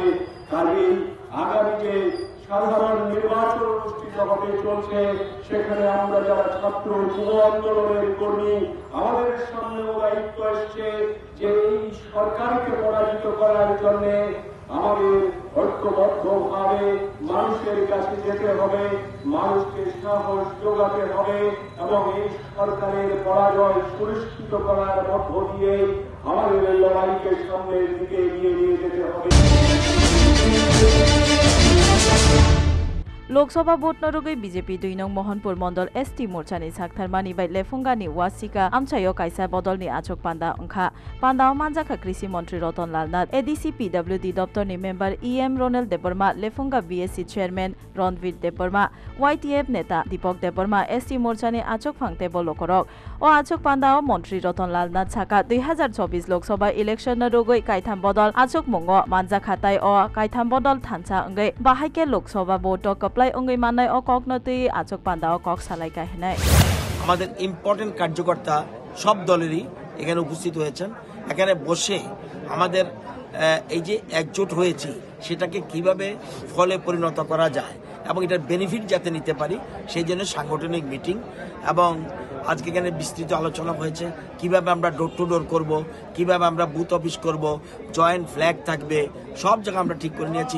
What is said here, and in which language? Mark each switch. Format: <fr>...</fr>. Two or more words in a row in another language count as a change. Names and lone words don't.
<bn>কাজেই আগামী যে সাধারণ নির্বাচন অনুষ্ঠিত হবে চলছে, সেখানে আমরা যারা ছাত্র যুব আন্দোলনের কর্মী, আমাদের সামনেও দায়িত্ব এসছে যে এই সরকারকে পরাজিত করার জন্য আমাদের ঐক্যবদ্ধভাবে মানুষের কাছে যেতে হবে, মানুষকে সাহস যোগাতে হবে এবং এই সরকারের পরাজয় সুনিশ্চিত করার মধ্য দিয়ে আমাদের এই লড়াইকে সামনের দিকে এগিয়ে নিয়ে যেতে হবে।</bn> <trp>लोकसभा भोट नरुगै बीजेपी 2 नং मोहनपुर मंडल एसटी मोर्चानि साक्थार मानिबाय लेफुंगानि वासिका आमचायो काइसा बदलनि आचक पान्दा अंखा पान्दाव मानजाका कृषि मंत्री रतनलाल नाथ एडीसी पीडब्ल्यूडी दप्तरनि मेम्बर ईएम रोनेल देबर्मा लेफुंगा बीएससी चेयरमैन रणवीर देबर्मा वाईटीएफ नेता दीपक देबर्मा एसटी मोर्चानि आचक फांगते बलकरक ओ आचक पान्दाव मंत्री रतनलाल नाथ साका 2024 लोकसभा इलेक्शन नरुगै काइथाम बदल आचक मंगो मानजाका ताइ ओ काइथाम बदल थानसा अंगै बाहायके लोकसभा भोट</trp> <bn>আমাদের ইম্পর্টেন্ট কার্যকর্তা সব দলেরই এখানে উপস্থিত হয়েছেন। এখানে বসে আমাদের এই যে একজোট হয়েছি সেটাকে কিভাবে ফলে পরিণত করা যায় এবং এটার বেনিফিট যাতে নিতে পারি সেই জন্য সাংগঠনিক মিটিং এবং আজকে এখানে বিস্তৃত আলোচনা হয়েছে কিভাবে আমরা</bn> <en>door to door</en> <bn>করব, কিভাবে আমরা</bn> <en>booth office</en> <bn>করব,</bn> <en>joint flag</en> <bn>থাকবে, সব জায়গা আমরা ঠিক করে নিয়েছি।</bn>